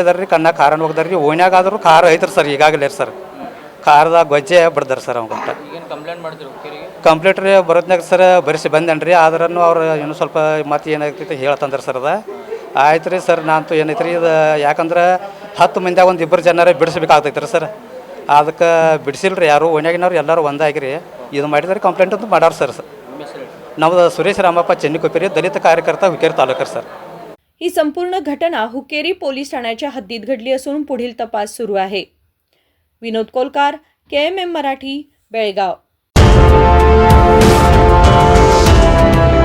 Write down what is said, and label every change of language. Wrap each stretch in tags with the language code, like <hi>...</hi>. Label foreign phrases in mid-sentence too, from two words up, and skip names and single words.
<kn>ರೀ ಕಣ್ಣಾಗ ಖಾರನ ಹೋಗ್ದಾರೆ ರೀ ಓಣ್ಯಾಗಾದ್ರೂ ಖಾರ ಐತ್ರಿ ಸರ್ ಈಗಾಗಲೇ ಸರ್ ಖಾರದಾಗ ಗೊಜ್ಜೆ ಬಿಡ್ದಾರೆ ಸರ್ ಅವ್ನು ಕಂಪ್ಲೇಂಟ್ ರೀ ಬರೋದ್ನಾಗ ಸರ್ ಬರೆಸಿ ಬಂದೇನು ರೀ ಆದ್ರೂ ಅವ್ರು ಇನ್ನೂ ಸ್ವಲ್ಪ ಮತ್ತೆ ಏನಾಗ್ತೈತೆ ಹೇಳ್ತಂದ್ರೆ ಸರ್ ಅದ ಆಯ್ತು ರೀ ಸರ್ ನಾನಂತೂ ಏನೈತೆ ರೀ ಇದು ಯಾಕಂದ್ರೆ 10 ಮಂದಿಯಾಗ ಒಂದು 2 ಜನರೇ ಬಿಡಿಸ್ಬೇಕಾಗ್ತೈತೆ ರೀ ಸರ್ ಅದಕ್ಕೆ ಬಿಡಿಸಿಲ್ರಿ ಯಾರು ಓಣ್ಯಾಗಿನವ್ರು ಎಲ್ಲರೂ ಒಂದಾಗಿರಿ ಇದು ಮಾಡಿದ್ರೆ ಕಂಪ್ಲೇಂಟ್ ಅಂತ ಮಾಡ್ಯಾರ ಸರ್. ನಮ್ಮದು ಸುರೇಶ್ ರಾಮಪ್ಪ ಚೆನ್ನಿಕೊಪ್ಪಿರಿ, ದಲಿತ ಕಾರ್ಯಕರ್ತ ಹುಕ್ಕೇರಿ ತಾಲೂಕ ಸರ್.</kn> <mr>ही संपूर्ण घटना हुक्केरी पोलीस ठाण्याच्या हद्दीत घडली असून पुढील तपास सुरू आहे. विनोद कोलकार, KMM मराठी, बेळगाव.</mr>